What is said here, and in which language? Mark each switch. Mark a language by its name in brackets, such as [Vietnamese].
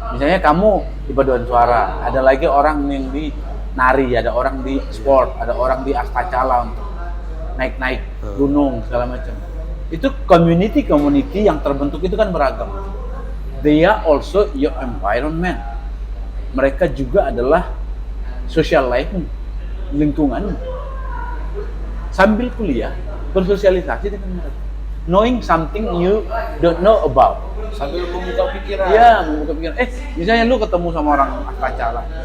[Indonesian] Misalnya kamu di paduan suara, ada lagi orang yang di nari, ada orang di sport, ada orang di astacala untuk naik-naik gunung segala macam. Itu community yang terbentuk itu kan beragam. [English] They are also your environment. [Indonesian] Mereka juga adalah [English] social life, [Indonesian] lingkungan. Sambil kuliah, bersosialisasi dengan mereka. [English] Knowing something you don't know about. [Indonesian] Sambil membuka pikiran. Iya, membuka pikiran. Misalnya lu ketemu sama orang astacala.